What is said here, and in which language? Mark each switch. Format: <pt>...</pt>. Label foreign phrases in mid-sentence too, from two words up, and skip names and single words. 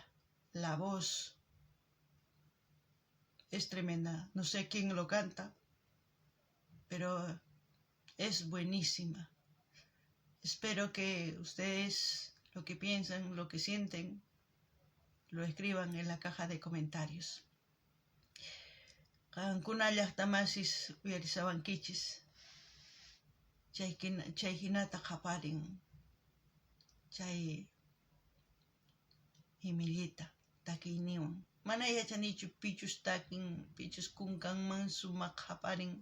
<es>La voz es tremenda. No sé quién lo canta, pero es buenísima. Espero que ustedes lo que piensan, lo que sienten, lo escriban en la caja de comentarios.</es> <qu>Kankuna llaqtamasis uyarisawankichis. Chay hinata qaparin. Chay Emilieta takiyniwan. Mana yachanichu pichus takin, pichus kunkanman sumaq qaparin.</qu>